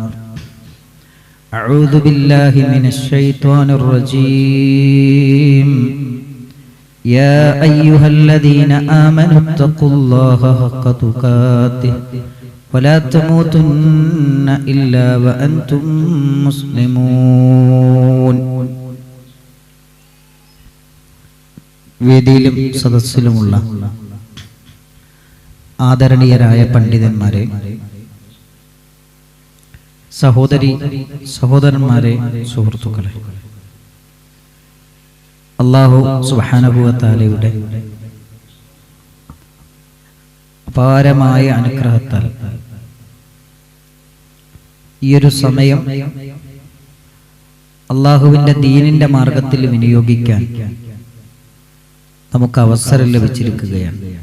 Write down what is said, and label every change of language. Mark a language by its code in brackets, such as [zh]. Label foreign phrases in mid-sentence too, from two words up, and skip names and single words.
[ar] أعوذ بالله من الشيطان الرجيم. يا أيها الذين آمنوا اتقوا الله حق تقاته ولا تموتن إلا وأنتم مسلمون. [ml] വേദിയിലും സദസ്സിലുമുള്ള ആദരണീയരായ പണ്ഡിതന്മാരെ, സഹോദരന്മാരെ, സുഹൃത്തുക്കളെ, [ar] الله سبحانه وتعالى [ml] അപാരമായ അനുഗ്രഹത്താൽ ഈയൊരു സമയം അല്ലാഹുവിന്റെ ദീനിന്റെ മാർഗത്തിൽ വിനിയോഗിക്കാൻ നമുക്ക് അവസരം ലഭിച്ചിരിക്കുകയാണ്.